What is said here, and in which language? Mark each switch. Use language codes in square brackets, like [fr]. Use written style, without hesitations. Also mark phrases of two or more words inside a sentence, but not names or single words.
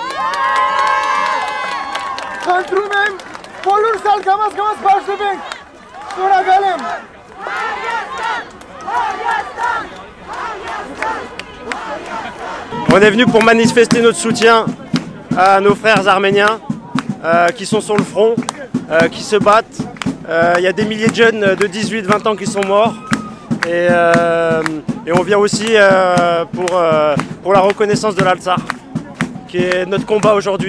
[hy] խնդրում եմ բոլորս էլ կամաց պաշտվենք, շնորհակալ եմ։ [fr] On est venu pour manifester notre soutien à nos frères arméniens qui sont sur le front, qui se battent. Il y a des milliers de jeunes de 18-20 ans qui sont morts et on vient aussi pour la reconnaissance de l'Artsakh, qui est notre combat aujourd'hui.